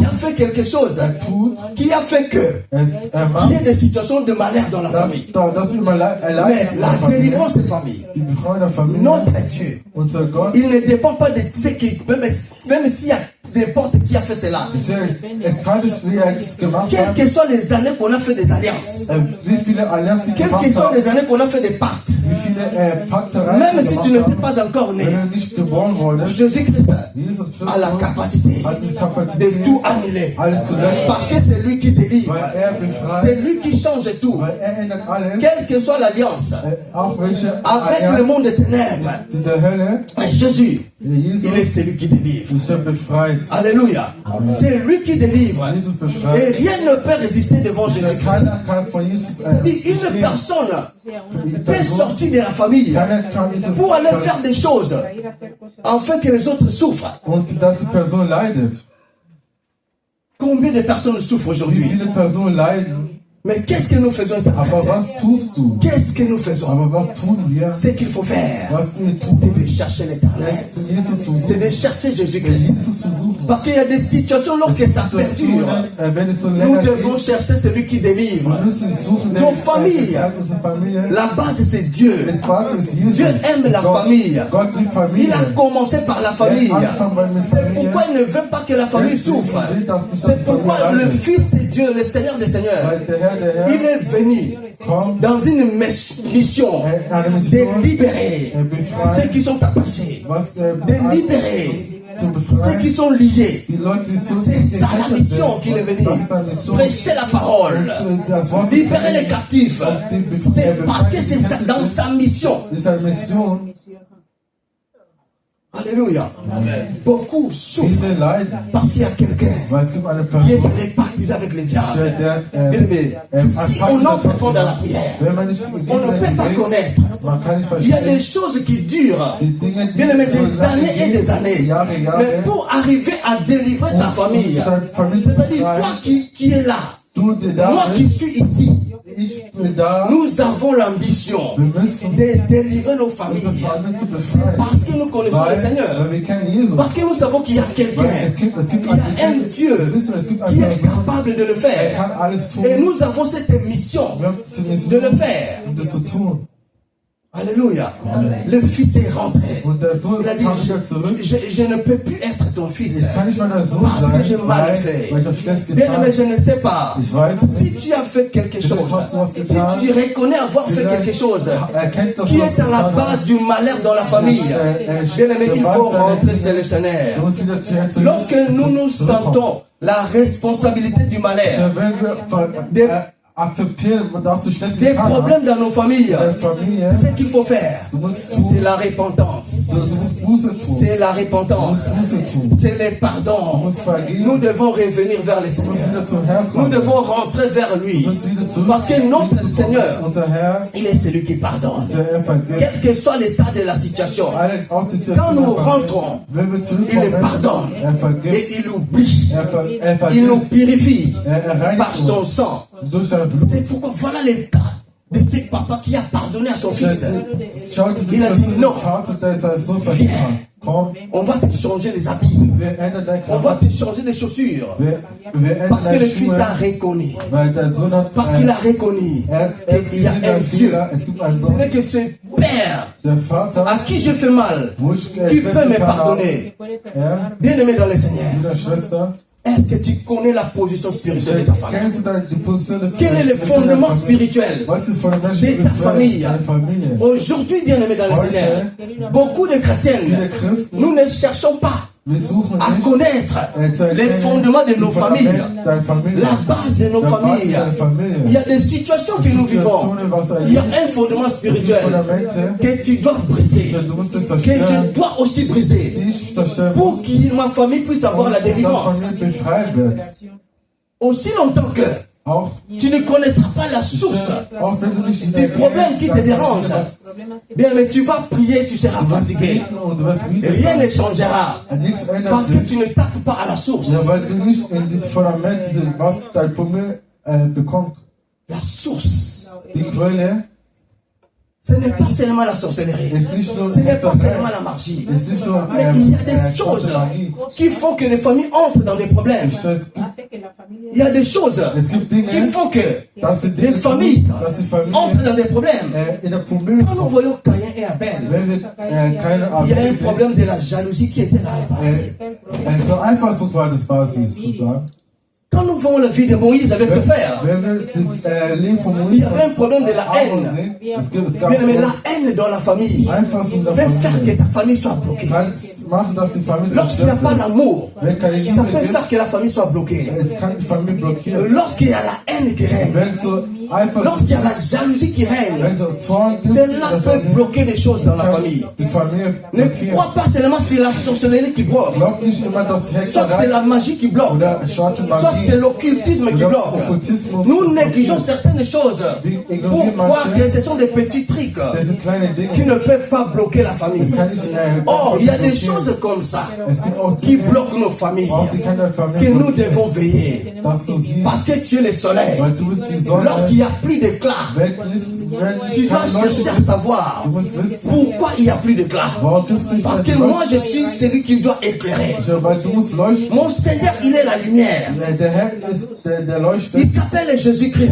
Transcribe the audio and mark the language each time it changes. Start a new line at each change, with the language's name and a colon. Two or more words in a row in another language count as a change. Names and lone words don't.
French: a fait quelque chose,
German: tut,
French: qui a fait que
German: macht,
French: il y ait des situations de malheur dans la famille.
German: dass immer
French: Mais
German: Leid in der
French: la
German: Familie.
French: délivrance des familles,
German: Die Befreiung der Familie,
French: notre Dieu,
German: unser Gott,
French: il ne dépend pas de ce qui, même s'il y a n'importe qui a fait cela.
German: es kann nicht, wie es gemacht
French: Quelles
German: hat,
French: que soient les années qu'on a fait des alliances,
German: wie viele Allianzen
French: quelles
German: gemacht
French: que soient
German: hat,
French: les années qu'on a fait des pactes,
German: wie viele Paktereien
French: même si tu
German: gemacht
French: n'étais
German: haben,
French: pas encore né,
German: wenn du nicht geboren wurdest,
French: Jésus-Christ
German: Jesus
French: a la
German: Christus
French: capacité
German: hat die
French: de
German: Kapazität,
French: tout annuler.
German: alles zu löschen,
French: Parce que c'est lui qui délivre.
German: weil befreit,
French: C'est lui qui change tout.
German: weil ändert alles,
French: Quelle que soit l'alliance
German: auch welche
French: avec le
German: Allianz
French: monde des ténèbres,
German: der Hölle,
French: Jésus,
German: Jesus
French: il est celui qui délivre.
German: ist befreit.
French: Alléluia. C'est lui qui délivre.
German: Jesus
French: Et
German: befreit.
French: rien ne peut résister devant Jésus-Christ.
German: Keiner kann von Jesus
French: Une personne peut sortir de la famille
German: keiner kann ihn
French: pour aller faire des choses afin que les autres souffrent.
German: und dass die Person leidet.
French: Combien de personnes souffrent
German: Wie
French: aujourd'hui?
German: viele Personen leiden,
French: Mais qu'est-ce que nous faisons?
German: aber was tust du?
French: Qu'est-ce que nous faisons?
German: Aber was tun wir?
French: Ce qu'il faut faire,
German: Was wir tun,
French: c'est de chercher l'éternel.
German: zu Jesus zu
French: C'est
German: suchen.
French: de chercher Jésus-Christ.
German: Jesus zu suchen.
French: Parce qu'il y a des situations lorsque ça perdure.
German: Wenn es so
French: Nous
German: länger
French: devons
German: geht,
French: chercher celui qui délivre.
German: wir müssen suchen,
French: Nos familles.
German: unsere Familie.
French: La base, c'est Dieu.
German: Das Basis ist Jesus.
French: Dieu aime la
German: Gott,
French: famille.
German: Gott liebt
French: Il
German: Familie.
French: a commencé par la famille. C'est C'est pourquoi il ne veut pas que la famille souffre. C'est pourquoi le Fils de Dieu, le Seigneur des Seigneurs,
German: Weil der Herr,
French: il est venu
German: kommt,
French: dans une mission
German: eine
French: de
German: Mission,
French: libérer
German: befreit,
French: ceux qui sont attachés,
German: was
French: de libérer
German: zu
French: ceux qui
German: befreien.
French: sont liés.
German: Die Leute, die zu
French: C'est ça la mission qu'il est venu.
German: Das ist eine Mission.
French: Prêcher la parole,
German: Das Wort
French: libérer les captifs. C'est parce que c'est ça, dans sa mission.
German: ist eine Mission.
French: Alléluia. Beaucoup souffrent
German: Viele leiden,
French: parce qu'il y a quelqu'un
German: weil es gibt eine
French: qui est
German: Person,
French: allé baptiser avec les diables.
German: der
French: Bien aimé, si on n'entre pas dans la prière,
German: wenn man nicht
French: on ne peut pas connaître.
German: man kann nicht
French: Il y a des
German: verstehen,
French: choses qui durent,
German: die Dinge, die
French: bien aimé,
German: so
French: des
German: lange
French: années et
German: gehen,
French: des années.
German: Jahre,
French: Mais
German: Jahre,
French: pour arriver à délivrer ta famille,
German: deine Familie zu
French: c'est-à-dire
German: befreien,
French: toi qui es là,
German: du, der da
French: moi qui
German: bist,
French: suis ici,
German: ich bin da,
French: nous avons l'ambition
German: wir müssen
French: de délivrer nos
German: unsere
French: familles.
German: Familie zu befreien,
French: Parce que nous connaissons le Seigneur.
German: weil wir kennen Jesus.
French: Parce que nous savons qu'il y a quelqu'un,
German: Weil es gibt
French: il y a un Dieu
German: wir wissen, es gibt
French: qui
German: eine
French: est
German: Person,
French: capable de le
German: er
French: faire.
German: kann alles tun,
French: Et nous avons cette mission
German: wir haben diese
French: de
German: Mission,
French: le faire.
German: um das zu tun.
French: Alléluia. Le fils est rentré.
German: Und der Sohn
French: Il a dit,
German: kam wieder zurück.
French: je ne peux plus être ton fils.
German: Ich kann nicht mehr dein Sohn
French: Parce que
German: sein,
French: j'ai mal fait.
German: weil ich habe schlecht
French: Bien
German: getan.
French: aimé, je ne sais pas.
German: Ich weiß
French: Si
German: nicht.
French: tu as fait quelque chose, si
German: getan.
French: tu reconnais avoir fait quelque chose
German: Erkennt, dass
French: qui
German: du
French: est à la
German: getan
French: base
German: hast.
French: du malheur dans la famille, bien aimé, il faut rentrer chez le Seigneur.
German: Du musst wieder zu
French: Lorsque nous nous sentons la responsabilité du malheur,
German: Wenn wir akzeptieren, dass du schlecht
French: des
German: getan hast,
French: problèmes dans nos familles,
German: deine Familie,
French: ce qu'il faut faire,
German: du musst tun,
French: c'est la repentance.
German: du musst Buße tun.
French: C'est la
German: Du
French: repentance.
German: musst Buße tun.
French: C'est le
German: Du
French: pardon.
German: musst vergeben.
French: Nous devons revenir vers le
German: Du musst
French: Seigneur.
German: wieder zum
French: Nous
German: Herrn
French: devons
German: kommen.
French: rentrer vers lui.
German: Du musst wieder zurück.
French: Parce que notre Seigneur,
German: Unser Herr,
French: il est celui qui pardonne.
German: der vergibt.
French: Quel que soit l'état de la situation,
German: Alex, auch die
French: quand nous
German: Situation,
French: rentrons,
German: wenn wir
French: il
German: zurückkommen,
French: pardonne
German: vergibt.
French: et il oublie.
German: Er
French: Il nous
German: vergibt.
French: purifie
German: Reinigt
French: par son
German: uns
French: sang.
German: durch sein Blut.
French: C'est pourquoi voilà l'état de ce papa qui a pardonné à son fils.
German: Schaut die
French: Il a dit,
German: Situation
French: non.
German: des Vaters, der seinen Sohn vergeben hat. Komm,
French: On va te changer les habits.
German: wir ändern dein
French: On va
German: Charakter.
French: te changer les chaussures.
German: Wir ändern
French: Parce que le
German: deine
French: fils a
German: Schuhe,
French: reconnu.
German: weil der Sohn hat
French: Parce qu'il a reconnu qu'il y a un Dieu.
German: Es gibt einen
French: Ce
German: Gott,
French: n'est que ce Père
German: der Vater,
French: à qui je fais mal
German: wo ich
French: qui peut me
German: getan habe.
French: pardonner.
German: Ja,
French: Bien-aimé dans le Seigneur,
German: liebe Schwester,
French: est-ce que tu connais la position spirituelle de ta famille?
German: kennst du die Position der
French: Quel est le fondement spirituel
German: Was ist von der
French: de ta famille?
German: deine Familie?
French: Aujourd'hui, bien-aimé dans le Seigneur, beaucoup de chrétiens,
German: Viele Christen,
French: nous ne cherchons pas
German: wir suchen
French: à
German: nicht
French: connaître les fondements de nos familles,
German: deine Familie,
French: la base de nos
German: der Basis
French: familles.
German: deiner Familie.
French: Il y a des situations que nous vivons. Il y a un fondement spirituel que tu dois briser,
German: Du musst es
French: que
German: zerstören,
French: je dois aussi briser,
German: ich zerstören,
French: pour que ma famille puisse avoir la
German: dass
French: délivrance.
German: Familie befreit wird.
French: Aussi longtemps que
German: Auch,
French: tu ne connaîtras pas la source
German: auch wenn du nicht
French: des problèmes qui te dérangent, bien, mais tu vas prier, tu seras fatigué.
German: und du wirst wieder
French: Rien ne changera
German: nichts ändert
French: parce que
German: sich.
French: tu ne tapes pas à la source.
German: Ja, weil du nicht in dieses Fundament, was dein Problem bekommt.
French: La source,
German: Die Quelle
French: ce n'est pas seulement la sorcellerie,
German: ist nicht nur
French: ce n'est pas seulement la magie,
German: ist nicht nur
French: mais il y a des choses
German: Magie.
French: qui font que les familles entrent dans des problèmes. Il y a des choses
German: Es gibt Dinge,
French: qui font que
German: dass die
French: les
German: Dinge
French: familles
German: dass die Familie
French: entrent dans des problèmes.
German: in der Probleme
French: Quand nous
German: kommt.
French: voyons Caïn et Abel,
German: Wenn wir keine
French: il y a un
German: Arbeit
French: problème de la jalousie qui était là.
German: so Eifersucht war das Basis, sozusagen.
French: Quand nous voyons la vie de Moïse avec ses frères,
German: Wenn wir das Leben von il Moïse
French: y avait un problème de la haine.
German: es gab
French: Bien, mais la haine dans la famille
German: Eifersucht in der
French: peut faire que
German: Familie.
French: ta famille soit bloquée.
German: Kann machen, dass die Familie
French: Lorsqu'il n'y a
German: zerstört
French: pas
German: wird.
French: d'amour,
German: Wenn keine
French: ça
German: Liebe
French: peut
German: gibt,
French: faire que la famille soit bloquée.
German: es kann die Familie blockieren.
French: Lorsqu'il y a la haine qui règne,
German: Wenn so Eifersucht,
French: lorsqu'il y a la jalousie qui règne,
German: wenn so Zorn gibt,
French: cela
German: dann
French: peut bloquer des choses dans la famille.
German: die Familie
French: Ne
German: blockieren.
French: crois pas seulement c'est la sorcellerie qui bloque,
German: Glaub nicht immer, dass
French: soit c'est
German: Hexerei
French: la magie qui bloque,
German: oder schwarze
French: soit
German: Magie
French: c'est l'occultisme qui bloque. Nous négligeons certaines choses. Pourquoi que ce sont des petits trucs
German: das sind kleine
French: qui
German: Dinge.
French: ne peuvent pas bloquer la famille.
German: Kann ich,
French: Or, il y a des choses comme ça
German: Es gibt auch
French: qui
German: Dinge,
French: bloquent nos familles,
German: auch die kann der
French: que
German: Familie
French: nous
German: blockieren,
French: devons veiller.
German: dass du siehst,
French: Parce que tu es le soleil.
German: weil du bist die Sonne.
French: Lorsqu'il n'y a plus d'éclat,
German: Wenn
French: tu dois
German: keine
French: chercher
German: Leuchte
French: à
German: ist,
French: savoir
German: du musst wissen,
French: pourquoi il n'y a plus d'éclat.
German: warum gibt's nicht
French: Parce que
German: mehr
French: moi, je
German: Leuchte?
French: suis celui qui doit éclairer.
German: Weil du musst leuchten.
French: Mon Seigneur, il est la lumière.
German: Der Herr ist der Leuchter.
French: Il s'appelle Jésus-Christ.